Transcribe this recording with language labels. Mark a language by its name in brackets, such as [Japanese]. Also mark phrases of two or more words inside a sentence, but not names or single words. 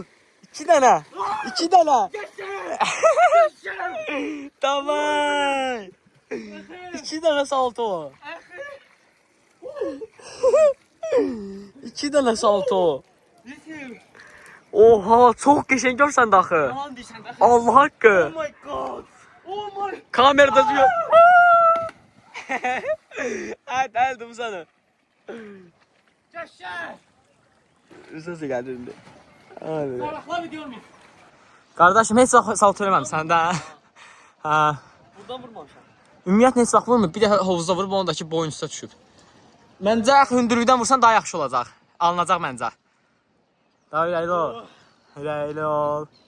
[Azerbaijani] 2 dənə. Davay. 2 dənə salto. 2 dənə salto. Oha, çox qəşəng görsən də axı. Yalan deyirsən də. Allah haqqı. [English] Oh my god. [Turkish] Kamerada diyor. Hadi aldım sana. [Azerbaijani] Yaşa. Sözü geldi indi. Hadi. [Turkish] Salakla video mu? [Azerbaijani] Kardeşim heç vaxt salto eləməmsən də. Ha. Buradan vurmamışam. Ümumiyyətlə heç vaxt vurmur. Bir də hovuzda vurub ondakı boyun üstə düşüb. Məncə hündürlükdən vursan daha yaxşı olacaq. Alınacaq məncə. Davay irəli ol.